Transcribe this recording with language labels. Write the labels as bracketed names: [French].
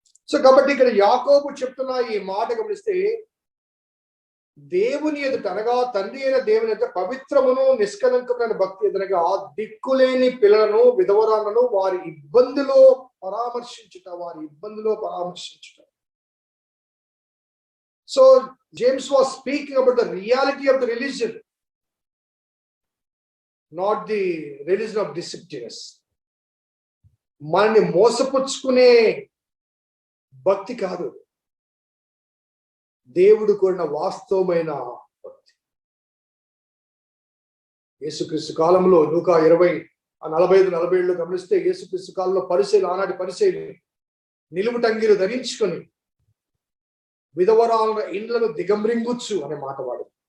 [Telugu] So కాబట్టి ఇక్కడ యాకోబు చెప్తున్న ఈ మాట గమనిస్తే, దేవుని ఎదుట అనగా తండ్రి అయిన దేవుని ఎదుట పవిత్రమును నిష్కలంకమైన భక్తి ఎదురగా దిక్కులేని పిల్లలను, విధవరాలను వారి ఇబ్బందిలో పరామర్శించుట. [English] So James was speaking about the reality of the religion, not the religion of deceptiveness. [Telugu] మనల్ని మోసపుచ్చుకునే భక్తి కాదు, దేవుడు కోరిన వాస్తవమైన భక్తి. యేసుక్రీస్తు కాలంలో లూకా 20:45-47 గమనిస్తే, యేసుక్రీస్తు కాలంలో పరిసయ్యులు, ఆనాటి పరిసయ్యులు నిలువుటంగీలు ధరించుకొని విధవరాల ఇండ్లను దిగంబరింగుచ్చు అనే మాట వాడు.